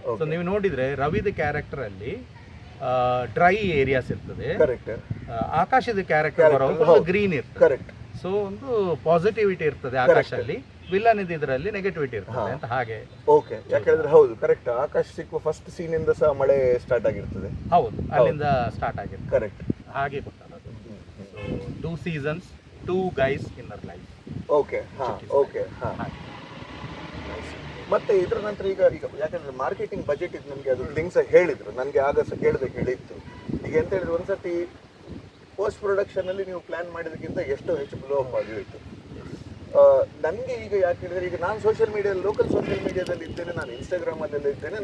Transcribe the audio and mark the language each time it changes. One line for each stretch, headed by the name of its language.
Kannada: So ನೀವು ನೋಡಿದ್ರೆ ರವಿದ character ಅಲ್ಲಿ ಡ್ರೈ ಏರಿಯಾಸ್ ಇರ್ತದೆ, ಕರೆಕ್ಟ್. ಆಕಾಶದ ಕ್ಯಾರೆಕ್ಟರ್ ಬರೋದು ಗ್ರೀನ್ ಇರ್ತದೆ. ಕರೆಕ್ಟ್. ಸೊ ಒಂದು ಪಾಸಿಟಿವಿಟಿ ಇರ್ತದೆ ಆಕಾಶಲ್ಲಿ, ವಿಲ್ಲನ್ ಇದರಲ್ಲಿ ನೆಗೆಟಿವಿಟಿ ಇರ್ತದೆ ಅಂತ ಹಾಗೆ. ಓಕೆ, ಯಾಕಂದ್ರೆ ಹೌದು ಕರೆಕ್ಟ್. ಆಕಾಶ ಸಿಕ್ಕುವ ಫಸ್ಟ್ ಸೀನ್ ಇಂದ ಸಹ ಮಳೆ ಸ್ಟಾರ್ಟ್ ಆಗಿರ್ತದೆ. ಹೌದು, ಅಲ್ಲಿಂದ ಸ್ಟಾರ್ಟ್ ಆಗಿರ್ತದೆ. ಕರೆಕ್ಟ್. ಹಾಗೆ ಗೊತ್ತಾಗೋದು.
English: So 2 seasons, 2 guys in their life.
Kannada: Okay. ಹಾ, ಓಕೆ. ಹಾ, ಮತ್ತೆ ಇದರ ನಂತರ ಈಗ ಯಾಕಂದ್ರೆ ಮಾರ್ಕೆಟಿಂಗ್ ಬಜೆಟ್ ಇದು ನಮಗೆ ಅದು ಥಿಂಗ್ಸ್ ಹೇಳಿದ್ರು, ನನಗೆ ಆಗ ಸಹ ಕೇಳಬೇಕು ಹೇಳಿತ್ತು. ಈಗ ಎಂತ ಹೇಳಿದ್ರು, ಒಂದ್ಸತಿ ಪೋಸ್ಟ್ ಪ್ರೊಡಕ್ಷನ್ ಅಲ್ಲಿ ನೀವು ಪ್ಲಾನ್ ಮಾಡಿದಕ್ಕಿಂತ ಎಷ್ಟೋ ಹೆಚ್ಚು ಬ್ಲೋ ಅಪ್ ಆಗಿತ್ತು. ನನಗೆ ಈಗ ಯಾಕೆ ಹೇಳಿದ್ರೆ, ಈಗ ನಾನು ಸೋಷಿಯಲ್ ಮೀಡಿಯಾದಲ್ಲಿ ಲೋಕಲ್ ಸೋಷಿಯಲ್ ಮೀಡಿಯಾದಲ್ಲಿ ಇದ್ದೇನೆ, ನಾನು ಇನ್ಸ್ಟಾಗ್ರಾಮಲ್ಲೆಲ್ಲ ಇದ್ದೇನೆ.